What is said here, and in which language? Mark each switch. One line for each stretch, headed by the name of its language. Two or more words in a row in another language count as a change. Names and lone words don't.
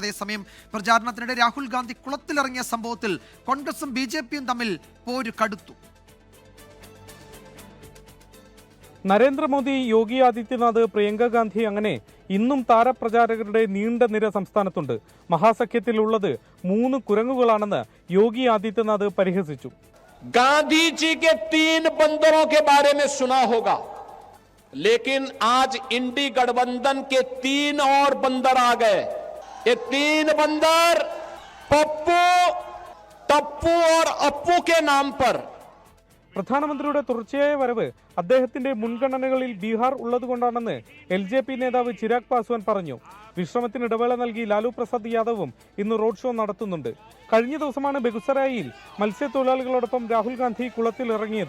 Malayalam: അതേസമയം പ്രചാരണത്തിനിടെ രാഹുൽ ഗാന്ധി കുളത്തിലിറങ്ങിയ സംഭവത്തിൽ കോൺഗ്രസും BJPയും തമ്മിൽ പോര് കടുത്തു. നരേന്ദ്രമോദി, യോഗി ആദിത്യനാഥ്, പ്രിയങ്ക ഗാന്ധി അങ്ങനെ ഇന്നും താരപ്രചാരകരുടെ നീണ്ട നിര സംസ്ഥാനത്തുണ്ട്. മഹാസഖ്യത്തിലുള്ളത് 3 കുരങ്ങുകളാണെന്ന് യോഗി ആദിത്യനാഥ് പരിഹസിച്ചു.
Hindi: गांधी के 3 बंदरों के बारे में सुना होगा, लेकिन आज इंडी गठबंधन के 3 और बंदर आ गए. ये 3 बंदर पप्पू, टप्पू और अप्पू के नाम पर.
Malayalam: പ്രധാനമന്ത്രിയുടെ തുടർച്ചയായ വരവ് അദ്ദേഹത്തിന്റെ മുൻഗണനകളിൽ ബീഹാർ ഉള്ളതുകൊണ്ടാണെന്ന് LJP നേതാവ് ചിരാഗ് പാസ്വാൻ പറഞ്ഞു. വിശ്രമത്തിന് ഇടവേള നൽകി ലാലു പ്രസാദ് യാദവും ഇന്ന് റോഡ് ഷോ നടത്തുന്നുണ്ട്. കഴിഞ്ഞ ദിവസമാണ് ബെഗുസറായിയിൽ മത്സ്യത്തൊഴിലാളികളോടൊപ്പം രാഹുൽ ഗാന്ധി കുളത്തിൽ ഇറങ്ങിയത്.